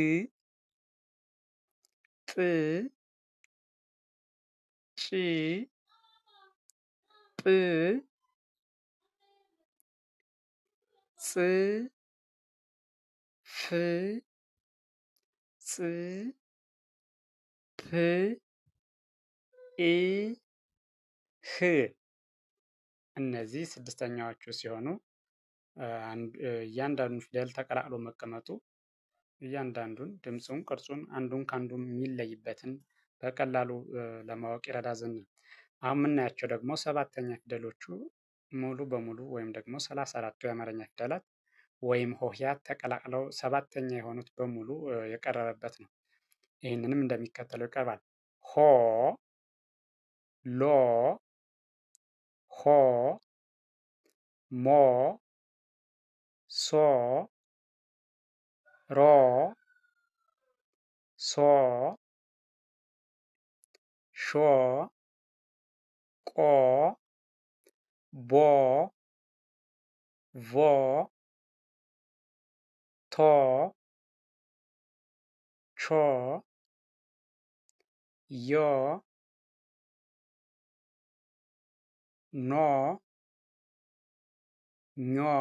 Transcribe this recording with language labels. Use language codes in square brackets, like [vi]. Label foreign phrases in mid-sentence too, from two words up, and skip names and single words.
[am] ጥ፣ ጭ፣ ጵ፣ ጽ፣ ፍ፣ ፅ፣ ፕ፣ እ፣ ህ። እነዚህ ስድስተኛዎቹ ሲሆኑ እያንዳንዱን ፊደል ተቀላቅሎ መቀመጡ እያንዳንዱን ድምፁን፣ ቅርጹን አንዱን ከአንዱ የሚለይበትን በቀላሉ ለማወቅ ይረዳ ዘንድ ነው። አሁን የምናያቸው ደግሞ ሰባተኛ ፊደሎቹ ሙሉ በሙሉ ወይም ደግሞ 34ቱ የአማርኛ ፊደላት ወይም ሆሄያት ተቀላቅለው ሰባተኛ የሆኑት በሙሉ የቀረበበት ነው። ይህንንም እንደሚከተለው ይቀርባል። ሆ፣ ሎ ሆ ሞ ሶ ሮ ሶ ሾ ቆ ቦ ቮ ቶ ቾ ዮ ኖ ኞ